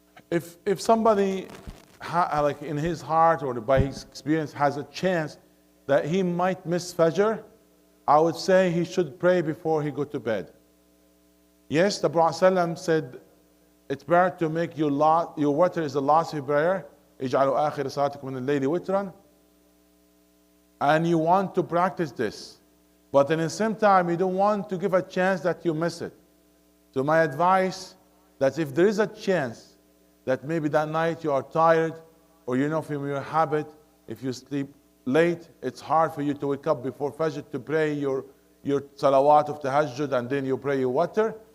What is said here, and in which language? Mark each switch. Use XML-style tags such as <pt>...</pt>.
<en>If somebody, like in his heart or by his experience, has a chance that he might miss Fajr, I would say he should pray before he go to bed. Yes, the Prophet ﷺ said, it's better to make your witr is the last of your prayer.</en> <ar>اجعلوا آخر صلاتكم من الليل وترا.</ar> <en>And you want to practice this. But at the same time, you don't want to give a chance that you miss it. So my advice, that if there is a chance that maybe that night you are tired, or from your habit, if you sleep late, it's hard for you to wake up before Fajr to pray your salawat of tahajjud and then you pray your witr.</en>